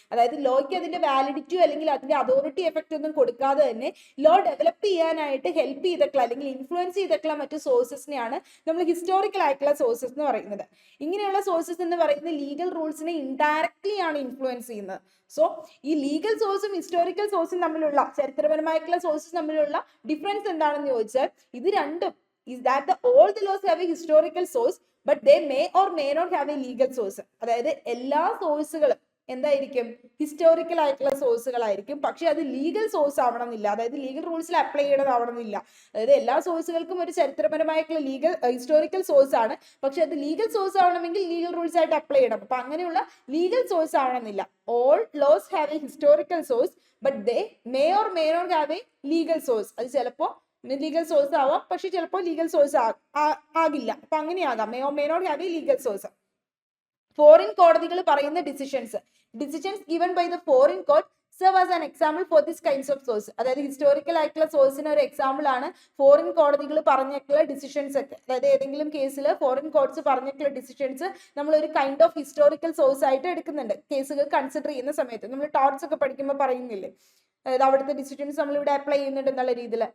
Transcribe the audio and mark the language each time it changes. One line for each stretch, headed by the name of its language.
Malayalam: അതായത് ലോയ്ക്ക് അതിന്റെ വാലിഡിറ്റിയോ അല്ലെങ്കിൽ അതിന്റെ അതോറിറ്റി എഫക്റ്റ് ഒന്നും കൊടുക്കാതെ തന്നെ ലോ ഡെവലപ്പ് ചെയ്യാനായിട്ട് ഹെൽപ്പ് ചെയ്തിട്ടുള്ള അല്ലെങ്കിൽ ഇൻഫ്ലുവൻസ് ചെയ്തിട്ടുള്ള മറ്റു സോഴ്സസിനെയാണ് നമ്മൾ ഹിസ്റ്റോറിക്കൽ ആയിട്ടുള്ള സോഴ്സസ് എന്ന് പറയുന്നത്. ഇങ്ങനെയുള്ള സോഴ്സസ് എന്ന് പറയുന്നത് ലീഗൽ റൂൾസിനെ ഇൻഡയറക്ട്ലി ആണ് ഇൻഫ്ലുവൻസ് ചെയ്യുന്നത്. സോ ഈ ലീഗൽ സോഴ്സും ഹിസ്റ്റോറിക്കൽ സോഴ്സും തമ്മിലുള്ള, ചരിത്രപരമായിട്ടുള്ള സോഴ്സസ് തമ്മിലുള്ള ഡിഫറൻസ് എന്താണെന്ന് ചോദിച്ചാൽ ഇത് രണ്ടും
English: is that all the laws have a historical source but they may or may not have a legal source.
Malayalam: അതായത് എല്ലാ സോഴ്സുകളും എന്തായിരിക്കും? ഹിസ്റ്റോറിക്കൽ ആയിട്ടുള്ള സോഴ്സുകളായിരിക്കും. പക്ഷെ അത് ലീഗൽ സോഴ്സ് ആവണമെന്നില്ല, അതായത് ലീഗൽ റൂൾസിൽ അപ്ലൈ ചെയ്യണതാവണമെന്നില്ല. അതായത് എല്ലാ സോഴ്സുകൾക്കും ഒരു ചരിത്രപരമായിട്ടുള്ള ഹിസ്റ്റോറിക്കൽ സോഴ്സ് ആണ്, പക്ഷെ അത് ലീഗൽ സോഴ്സ് ആവണമെങ്കിൽ ലീഗൽ റൂൾസ് ആയിട്ട് അപ്ലൈ ചെയ്യണം. അപ്പൊ അങ്ങനെയുള്ള ലീഗൽ സോഴ്സ് ആവണമെന്നില്ല.
English: All laws have a historical source but they may or may not have a legal source.
Malayalam: അത് ചിലപ്പോൾ ലീഗൽ സോഴ്സ് ആവാം, പക്ഷെ ചിലപ്പോൾ ലീഗൽ സോഴ്സ് ആകില്ല. അപ്പൊ അങ്ങനെയാകാം,
English: May or may not have a legal source.
Malayalam: Foreign കോടതികൾ പറയുന്ന decisions
English: given by the foreign court serve as an example for this kinds of source.
Malayalam: അതായത് ഹിസ്റ്റോറിക്കൽ ആയിട്ടുള്ള സോഴ്സിന് ഒരു എക്സാമ്പിൾ ആണ് ഫോറിൻ കോടതികൾ പറഞ്ഞിട്ടുള്ള ഡിസിഷൻസ് ഒക്കെ. അതായത് ഏതെങ്കിലും കേസിൽ ഫോറിൻ കോർട്സ് പറഞ്ഞിട്ടുള്ള ഡിസിഷൻസ് നമ്മൾ ഒരു കൈൻഡ് ഓഫ് ഹിസ്റ്റോറിക്കൽ സോഴ്സ് ആയിട്ട് എടുക്കുന്നുണ്ട് കേസുകൾ കൺസിഡർ ചെയ്യുന്ന സമയത്ത്. നമ്മൾ ടോർട്സ് ഒക്കെ പഠിക്കുമ്പോൾ പറയുന്നില്ലേ, അതായത് അവിടുത്തെ ഡിസിഷൻസ് നമ്മൾ ഇവിടെ അപ്ലൈ ചെയ്യുന്നുണ്ട് എന്നുള്ള രീതിയിൽ.